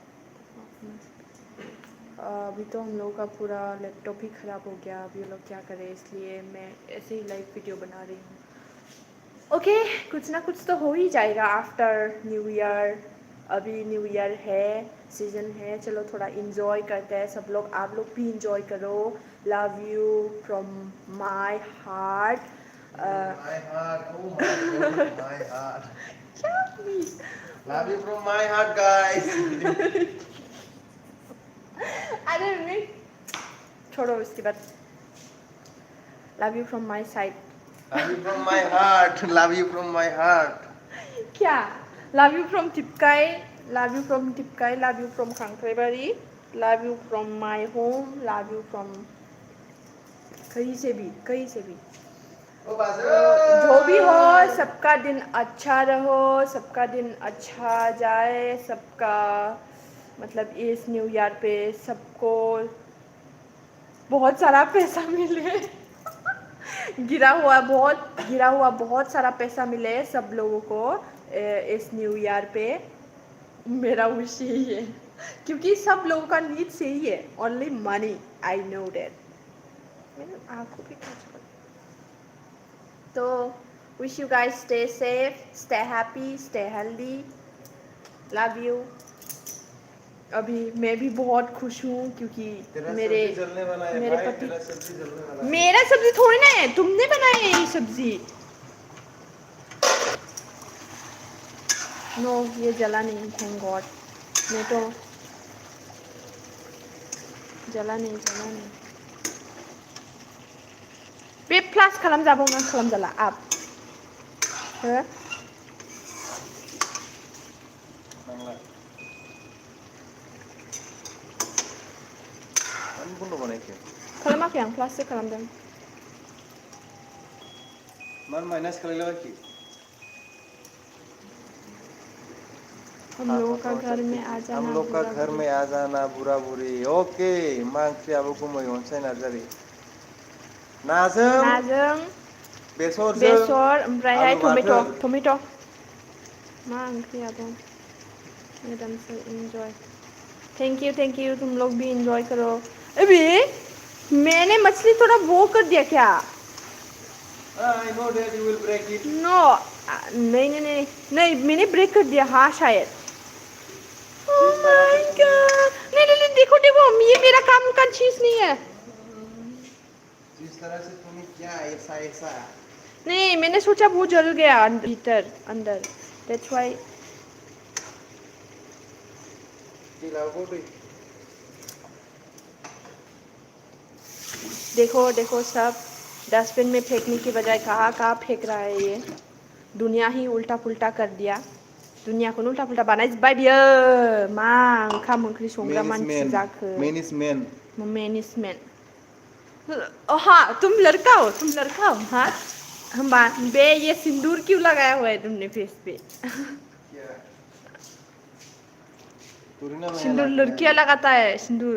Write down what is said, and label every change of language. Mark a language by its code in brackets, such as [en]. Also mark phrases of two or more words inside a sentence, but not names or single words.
[hi] अभी तो हम लोगों का पूरा लैपटॉप ही ख़राब हो गया अभी लोग क्या करें इसलिए मैं ऐसे ही लाइव वीडियो बना रही हूँ ओके कुछ ना कुछ तो हो ही जाएगा [en] after new year [hi] अभी न्यू ईयर है सीज़न है चलो थोड़ा इंजॉय करते हैं सब लोग आप लोग भी इंजॉय करो [en] love you from my heart love you from my heart guys [hi] अरे मम्मी छोड़ो उसकी बात [en] love you from my side love you from my heart [hi] क्या [en] love you from Tipkai love you from Khankhrebari love you from my home love you from [hi] कहीं से भी जो भी हो सबका दिन अच्छा रहो सबका दिन अच्छा जाए सबका मतलब इस न्यू ईयर पे सबको बहुत सारा पैसा मिले गिरा हुआ बहुत सारा पैसा मिले सब लोगों को इस न्यू ईयर पे मेरा विश यही है क्योंकि सब लोगों का नीड से ही है [en] only money I know that [hi] मेरे आँखों पे तो [en] wish you guys stay safe stay happy stay healthy love you [hi] अभी मैं भी बहुत खुश हूँ क्योंकि मेरे पति मेरा सब्जी थोड़ी ना है तुमने बनाई है ये सब्जी नो ये जला नहीं [en] thank God [hi] मैं तो जला नहीं [brx] बे प्लास खालामजाबावना खालामजाला [hi] आप हो [brx] नांला मानो बन्द बानायखो खालामाखै आं प्लाससो खालामदों मानो माइनास खालायलाबायखो [hi] हम लोगों का घर में आ हम जाना लोग का बुरा घर में आ जाना बुरा बुरी ओके [brx] मा ओंख्रियाबो गुमै अनसाय नार्जारि नाजों बेसरजों बेसर ओमफ्रायहाय आलु बाथोन टमेट' मा ओंख्रि आबो [hi] मैडम से एंजॉय [en] thank you [hi] तुम लोग भी एंजॉय करो अभी मैंने मछली थोड़ा वो कर दिया क्या [en] I know that you will break it [hi] नो नहीं मैंने ब्रेक कर दिया हाँ शायद जिस तरह से तुमने नहीं देखो ये मेरा काम का चीज नहीं है जिस तरह से तूने किया ऐसा ऐसा नहीं मैंने सोचा वो जल गया भीतर अंदर [en] that's why [hi] खिलाओ दे देखो सब डस्टबिन में फेंकने की बजाय कहाँ फेंक रहा है ये दुनिया ही उल्टा पुल्टा कर दिया [brx] दुनियाखौनो उल्टा पुल्टा बानायजोब्बाय बियो मा ओंखाम ओंख्रि संग्रा मानसि जाखो [en] man is man [hi] हाँ तुम लड़का हो हाँ हम बे ये सिंदूर क्यों लगाया हुआ है तुमने फेस पे सिंदूर लड़कियां लगाता है सिंदूर